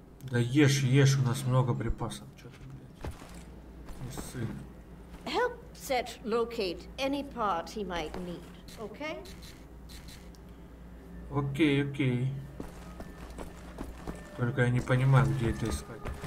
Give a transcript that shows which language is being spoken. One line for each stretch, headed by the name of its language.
Russian: Да ешь, у нас много припасов. Чё ты, блядь? Не ссы.
English: Help Seth locate any part he might need, okay?
Russian: Окей. Только я не понимаю, где это искать.